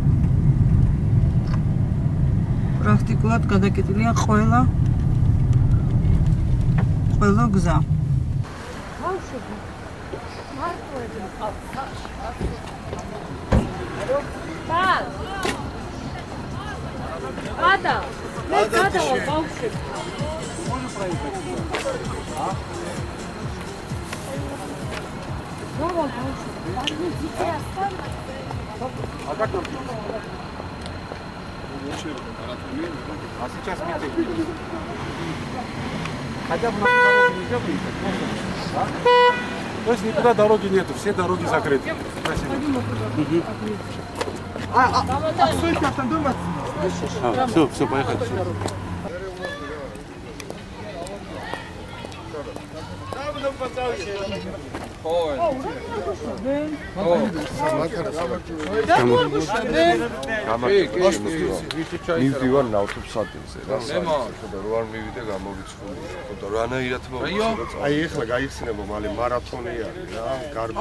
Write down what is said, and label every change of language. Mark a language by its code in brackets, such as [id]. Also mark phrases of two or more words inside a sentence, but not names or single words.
[ka] პრაქტიკულად გადაკეტილია ყველა გზა. ბავშვები მარტოები გადა ბავშვები [ru] А сейчас хотя бы то есть никуда дороги нету, все дороги закрыты. Спасибо. Все, поехали. [ka] მივდივარ ნავთობსადენზე რა საერთოდ რო არ მივიდე გამოვიცხული ხო და რანაირად მოვიცილო აი ეხლა გაიხსნება მალე მარათონი არის რა გარბენი